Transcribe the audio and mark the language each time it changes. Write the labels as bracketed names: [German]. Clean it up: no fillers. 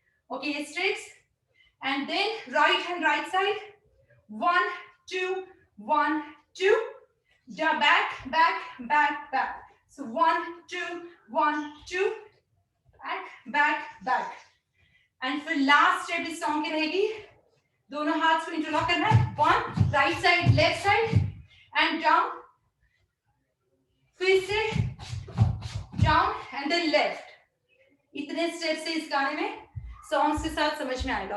[Hindi] Okay, ये steps. [English] And then right hand right side, 1 2 1 2, back back back back. So 1 2 1 2, back back back. And for last step [Hindi] इस song की रहेगी, दोनों हाथ को इंटरलॉक करना है. [English] 1 right side left side and down, [Hindi] फिर से [English] down and then left. [Hindi] इतने स्टेप से इस गाने में सॉन्ग्स के साथ समझ में आएगा.